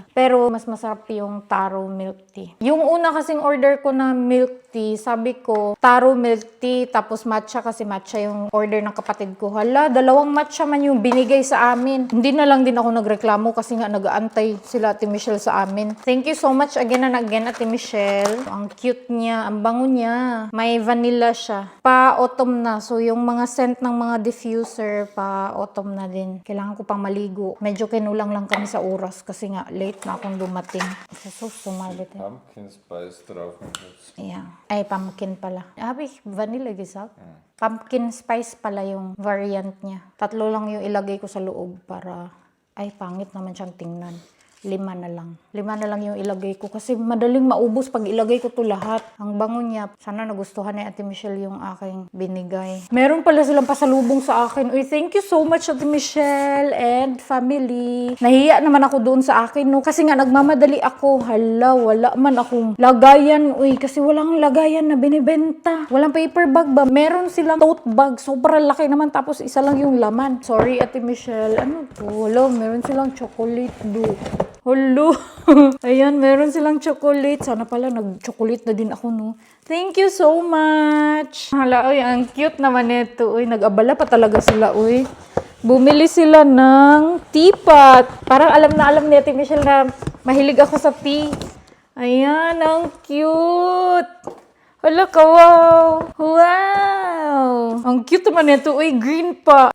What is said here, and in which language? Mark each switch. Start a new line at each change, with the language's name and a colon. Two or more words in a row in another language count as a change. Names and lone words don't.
Filipino: Pero, mas masarap yung
English: taro milk tea.
Filipino: Yung una kasing order ko na
English: milk tea,
Filipino: sabi ko,
English: taro milk tea,
Filipino: tapos matcha kasi matcha yung order ng kapatid ko. Hala, 2 matcha man yung binigay sa amin. Hindi na lang din ako nagreklamo kasi nga nag-aantay sila Ate Michelle sa amin.
English: Thank you so much again and again, Ate Michelle.
Filipino: Ang cute niya, ang bango niya. May vanilla siya. Pa-autumn na. So, yung mga scent ng mga diffuser, pa-autumn na din. Kailangan ko pang maligo. Medyo kinulang lang kami sa oras kasi nga late na akong dumating. So, sumalit eh.
German: Pumpkin Spice drauf und jetzt.
English: Yeah.
Filipino: Ay, pumpkin pala.
German: Habe ich vanilla gesagt?
Filipino: Pumpkin spice pala yung variant niya. 3 lang yung ilagay ko sa loob para... Ay, pangit naman siyang tingnan. 5 na lang. 5 na lang yung ilagay ko kasi madaling maubos pag ilagay ko to lahat. Ang bango niya. Sana nagustuhan ni Ate Michelle yung aking binigay. Meron pala silang pasalubong sa akin. Uy,
English: thank you so much Ate Michelle and family.
Filipino: Nahiya naman ako doon sa akin, no? Kasi nga nagmamadali ako. Hala, wala man akong lagayan. Uy, kasi walang lagayan na binibenta. Walang
English: paper bag
Filipino: ba? Meron silang
English: tote bag.
Filipino: Sobrang laki naman tapos isa lang yung laman. Sorry Ate Michelle. Ano to? Wala, meron silang chocolate do.
English: Hello.
Filipino: Ayan, meron silang chocolate. Sana pala nag-chocolate na din ako, no?
English: Thank you so much.
Filipino: Hala, uy, ang cute naman nito. Uy, nag-abala pa talaga sila, uy. Bumili sila ng teapot. Parang alam ni Ate Michelle na mahilig ako sa tea. Ayan, ang cute. Hala ka, wow! Wow! Ang cute naman nito. Uy, green pa.